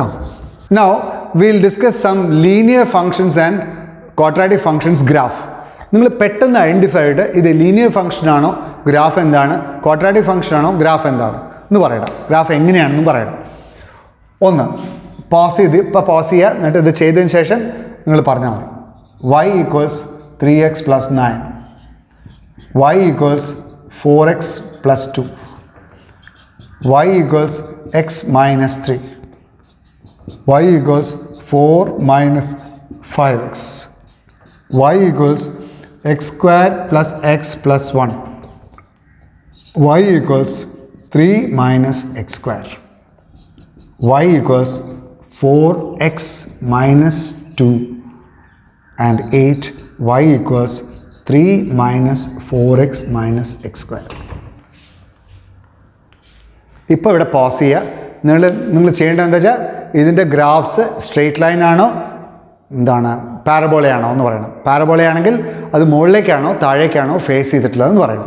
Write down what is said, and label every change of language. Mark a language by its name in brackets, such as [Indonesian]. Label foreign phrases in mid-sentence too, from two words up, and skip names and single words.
[English] now will discuss some linear functions and quadratic functions graph. [Malayalam] നിങ്ങൾ പെട്ടെന്ന് ഐഡൻറ്റിഫൈ ചെയ്ത് ഇത് [English] linear function [Malayalam] ആണോ, ഗ്രാഫ് എന്താണ്, [English] quadratic function [Malayalam] ആണോ, ഗ്രാഫ് എന്താണ് എന്ന് പറയണം. ഗ്രാഫ് എങ്ങനെയാണെന്നും പറയണം. ഒന്ന് പോസ് ചെയ്ത്, ഇപ്പോൾ പോസ് ചെയ്യുക. എന്നിട്ട് ഇത് ചെയ്തതിന് ശേഷം നിങ്ങൾ പറഞ്ഞാൽ മതി. [English] y = 3x + 9, y = 4x + 2, y = x - 3, y = 4 - 5x, y = x² + x + 1, y = 3 - x², y = 4x - 2 and 8, y = 3 - 4x - x². [Malayalam] ഇപ്പോൾ ഇവിടെ പോസ് ചെയ്യുക. നിങ്ങൾ ചെയ്യേണ്ടത് എന്താ വെച്ചാൽ ഇതിൻ്റെ ഗ്രാഫ്സ് [English] straight line [Malayalam] ആണോ, എന്താണ് പാരബോളയാണോ എന്ന് പറയണം. പാരബോളയാണെങ്കിൽ അത് മുകളിലേക്കാണോ താഴേക്കാണോ ഫേസ് ചെയ്തിട്ടുള്ളതെന്ന് പറയണം.